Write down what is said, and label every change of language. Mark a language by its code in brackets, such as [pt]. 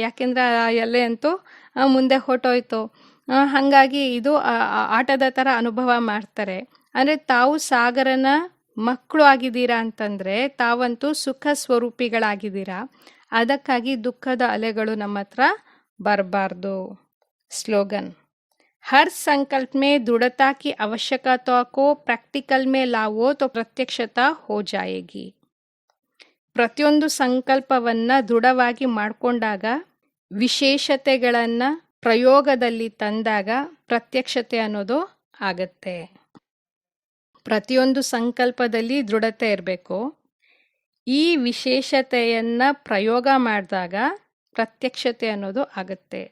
[kn] ಯಾಕೆಂದರೆ ಆ ಎಲೆ ಅಂತೂ ಮುಂದೆ ಹೊಟ್ಟೋಯ್ತು. ಹಾಗಾಗಿ ಇದು ಆಟದ ಥರ ಅನುಭವ ಮಾಡ್ತಾರೆ. ಅಂದರೆ ತಾವು ಸಾಗರನ ಮಕ್ಕಳು ಆಗಿದ್ದೀರಾ ಅಂತಂದರೆ ತಾವಂತೂ ಸುಖ ಸ್ವರೂಪಿಗಳಾಗಿದ್ದೀರಾ. ಅದಕ್ಕಾಗಿ ದುಃಖದ ಅಲೆಗಳು ನಮ್ಮ ಹತ್ರ ಬರಬಾರ್ದು. ಸ್ಲೋಗನ್. [hi] हर संकल्प में दृढ़ता की आवश्यकता को प्रैक्टिकल में लाओ तो प्रत्यक्षता हो जाएगी. [kn] ಪ್ರತಿಯೊಂದು ಸಂಕಲ್ಪವನ್ನು ದೃಢವಾಗಿ ಮಾಡಿಕೊಂಡಾಗ, ವಿಶೇಷತೆಗಳನ್ನು ಪ್ರಯೋಗದಲ್ಲಿ ತಂದಾಗ ಪ್ರತ್ಯಕ್ಷತೆ ಅನ್ನೋದು ಆಗತ್ತೆ. ಪ್ರತಿಯೊಂದು ಸಂಕಲ್ಪದಲ್ಲಿ ದೃಢತೆ ಇರಬೇಕು. ಈ ವಿಶೇಷತೆಯನ್ನು ಪ್ರಯೋಗ ಮಾಡಿದಾಗ ಪ್ರತ್ಯಕ್ಷತೆ ಅನ್ನೋದು ಆಗುತ್ತೆ.